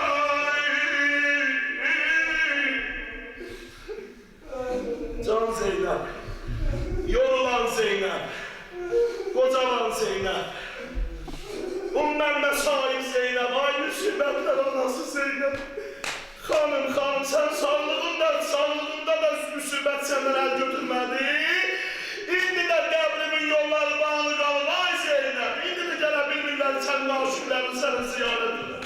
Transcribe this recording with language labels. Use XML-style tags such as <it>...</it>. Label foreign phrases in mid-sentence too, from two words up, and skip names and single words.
<tr>Can Zeynep, yorulan Zeynep, kocaman Zeynep, Ümmemme sahip Zeynep, ay müsibetler anası Zeynep. Hanım, sen sağlığında da müsibet senden el götürmedi.</tr> <az>İndi de qəbrimin yolları bağlı qalır, ay Zeynep. İndi de gələ bilmirlər sənin aşıqların səni ziyaret</az>